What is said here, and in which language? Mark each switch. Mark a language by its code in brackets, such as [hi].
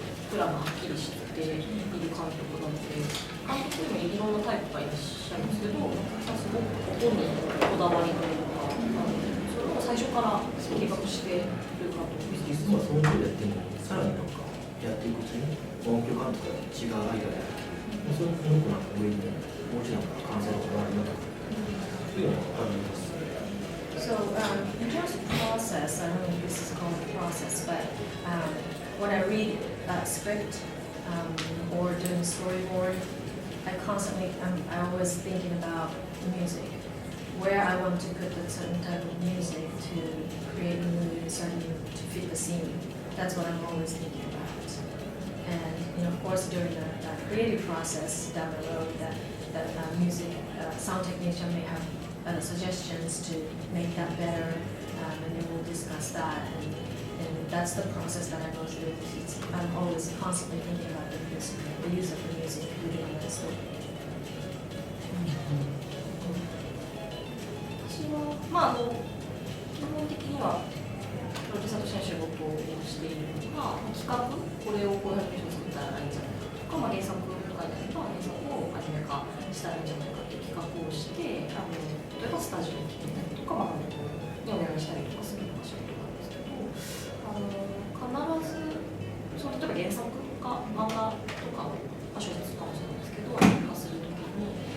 [ja] プランがはっきりしている監督なので、監督にもいろんなタイプがいらっしゃるんですけど、すごく音にこだわりというか、それを最初から計画している監督です。実はそういうことやってもさらになんかやっていくうちに音響監督が違うアイデアでそれこの子なんか上にもう一段完成度があるなというのがあるんです。 [en] So in terms of process, I don't know if this is called a process, but when I read a script or doing storyboard, I always thinking about the music, where I want to put a certain type of music to create a mood, to fit the scene. That's what I'm always thinking about. And of course, during the creative process down the road, that music sound technician may have suggestions to make that better, and then we'll discuss that. And that's the process that I go through. I'm always constantly thinking about the use of the music within the story. [ja] 私は基本的にはプロデューサーとしての仕事をしているのが、企画、これをこういうアニメーション作ったらいいんじゃないかとか、原作とかであれば原作をアニメ化したらいいんじゃないかっていう企画をして、例えばスタジオに来てみたりとか、にお願いしたりとかするのが仕事なんですけど、必ず例えば原作か漫画とか小説かもしれないですけど、アニメ化するときに